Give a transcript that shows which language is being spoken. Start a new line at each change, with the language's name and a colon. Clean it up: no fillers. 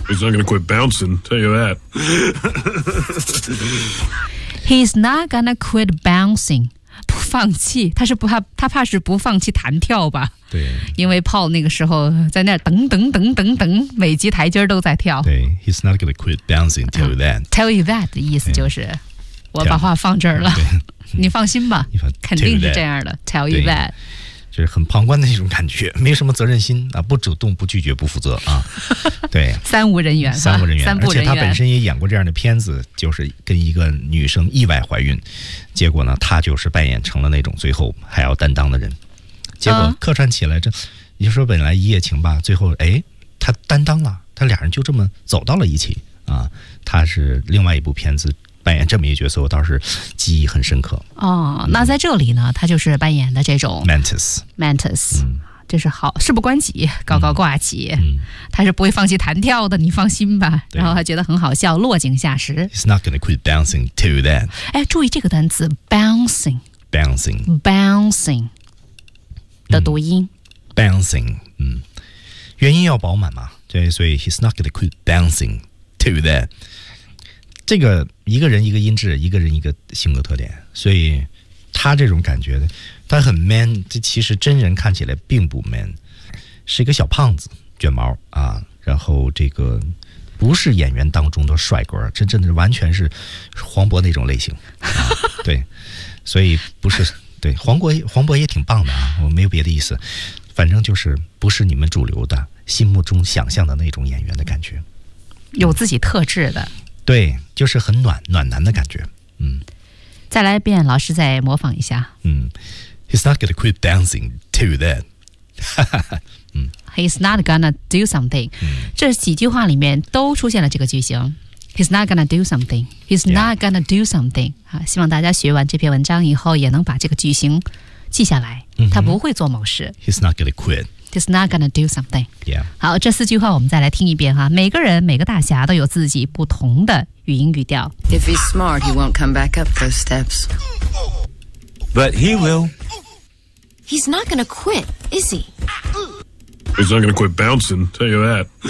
English: ，He's not gonna quit bouncing. Tell you that. He's not gonna quit bouncing.
Chinese: 不放弃他是不怕他怕是不放弃弹跳吧对因为 Paul 那个时候在那儿等等等等等每级台阶都在跳
English: 对 He's not gonna quit bouncing tell you that
Chinese: tell you that 的意思就是、
English: yeah.
Chinese: 我把话放这儿了、
English: yeah.
Chinese: 你放心吧肯定是这样的
English: tell you that
Chinese: 就是很旁观的那种感觉没什么责任心、啊、不主动不拒绝不负责、啊、对三无人员三无人员、啊、而且他本身也演过这样的片子就是跟一个女生意外怀孕结果呢他就是扮演成了那种最后还要担当的人结果客串起来这、你就说本来一夜情吧，最后哎，他担当了，他俩人就这么走到了一起啊。他是另外一部片子扮演这么一角色，我倒是记忆很深刻。哦，那在这里呢，他就是扮演的这种 Mantis。这是好事不关己，高高挂起，他是不会放弃弹跳的，你放心吧。然后他觉得很好笑，落井下石。
English: He's not going to quit bouncing to that.
Chinese: 哎，注意这个单词 bouncing，
English: bouncing，
Chinese: bouncing 的读音。 Bouncing， 元音要饱满嘛，对，所以
English: he's not going to quit bouncing to that。
Chinese: 这个一个人一个音质，一个人一个性格特点，所以他这种感觉的。他很 man， 这其实真人看起来并不 man， 是一个小胖子，卷毛啊，然后这个不是演员当中的帅哥，真正的完全是黄渤那种类型，啊、对，所以不是对黄渤也挺棒的啊，我没有别的意思，反正就是不是你们主流的心目中想象的那种演员的感觉，有自己特质的，对，就是很暖男的感觉，再来一遍，老师再模仿一下。
English: He's not going to quit dancing to that. He's not going to do something.
Chinese: 这几句话里面都出现了这个句型。
English: He's not going to do something. He's not going to do something.
Chinese: 希望大家学完这篇文章以后也能把这个句型记下来。他不会做某事。
English: He's not going to quit. He's not going to do something. Yeah.
Chinese: 好，这四句话我们再来听一遍哈。每个人，每个大侠都有自己不同的语音语调。
English: If he's smart, he won't come back up those steps. But he will. He's not gonna quit, is he? He's not gonna quit bouncing, tell you that.